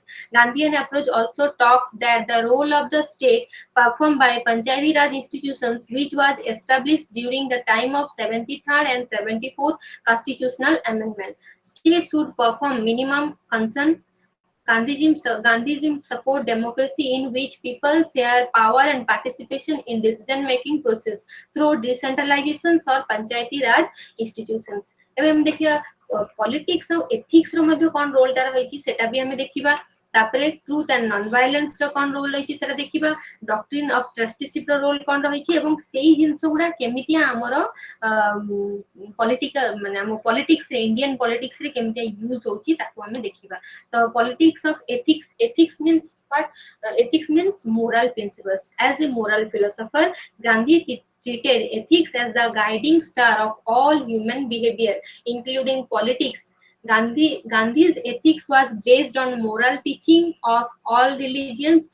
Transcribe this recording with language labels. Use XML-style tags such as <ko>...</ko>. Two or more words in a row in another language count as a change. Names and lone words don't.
<en>Gandhian approach also talked that the role of the state performed by Panchayati Raj institutions, which was established during the time of 73rd and 74th constitutional amendment. States should perform minimum concern. Gandhism support democracy in which people share power and participation in decision-making process through decentralization or Panchayati Raj institutions.</en> <or>ଏବେ ଆମେ ଦେଖିବା ପଲିଟିକ୍ସ ଆଉ ଏଥିକ୍ସ ର ମଧ୍ୟ କଣ ରୋଲଟା ରହିଛି ସେଟା ବି ଆମେ ଦେଖିବା ତାପରେ</or> <en>truth and non violence</en> <or>ର କଣ ରୋଲ ରହିଛି ସେଟା ଦେଖିବା</or> <en>doctrine of trusteeship</en> <or>ର ରୋଲ କଣ ରହିଛି ଏବଂ ସେଇ ଜିନିଷ ଗୁଡା କେମିତି ଆମର ପଲିଟିକାଲ ମାନେ ଆମ ପଲିଟିକ୍ସ ରେ</or> <en>Indian politics</en> <or>ରେ କେମିତି ୟୁଜ ହଉଛି ତାକୁ ଆମେ ଦେଖିବା ତ</or> <en>politics of ethics means what ethics means moral principles as a moral philosopher Gandhi treated ethics as the guiding star of all human behavior including politics. Gandhi's ethics was based on moral teaching of all religions.</en>